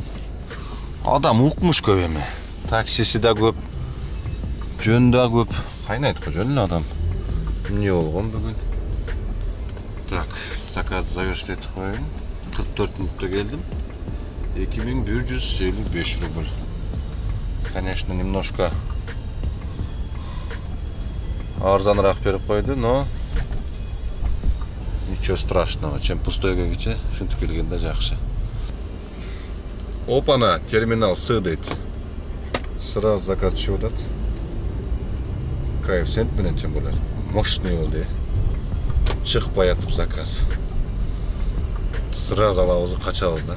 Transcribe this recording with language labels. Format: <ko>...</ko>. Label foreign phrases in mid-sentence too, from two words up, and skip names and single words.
<ky>Адам укмуш көп эми. Таксиси да көп. Жөн да көп. Кайнайт го жөн эле адам. Эмне болгон бүгүн?</ky> <ru>Так, заказ завершить</ru> <ky>этип коеюн. 44 мүнөттө келдим. 2155 рубль.</ky> <ru>Конечно, немножко</ru> <ky>арзаныраак берип койду,</ky> <ru>но ничего страшного. Чем пустой</ru> <ky>кече, ушинтип келгенде жакшы. Опана, терминал С дейт.</ky> <ru>Сразу заказ</ru> <ky>түшүп атат. Коэффициент менен</ky> <ru>тем более мощный</ru> <ky>болду. Чыкпай атып заказ. Сразу алабыз, качабыз да.</ky>